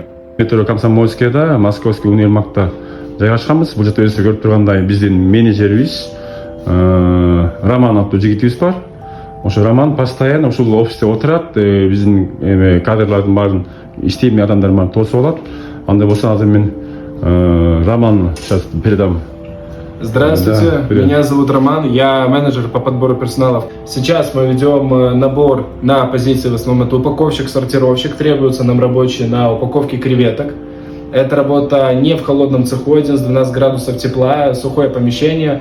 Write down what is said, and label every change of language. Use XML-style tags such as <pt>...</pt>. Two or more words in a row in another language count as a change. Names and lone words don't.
<ky>Метро Комсомольскийда, Московский универмагда жайгашканбыз. Бул жакта өзүңүздөр көрүп тургандай биздин менеджерибиз Роман аттуу жигитибиз бар. Ошо Роман постоянно ушул офисте отурат. Биздин кадрлардын баарын иштейм адамдардын баарын тосуп алат. Андай болсо азыр мен Роман</ky> <ru>сейчас передам. Здравствуйте, да, меня зовут Роман, я менеджер по подбору персонала. Сейчас мы ведем набор на позиции, в основном это упаковщик, сортировщик, требуются нам рабочие на упаковке креветок. Эта работа не в холодном цеху, 11-12 градусов тепла, сухое помещение.</ru>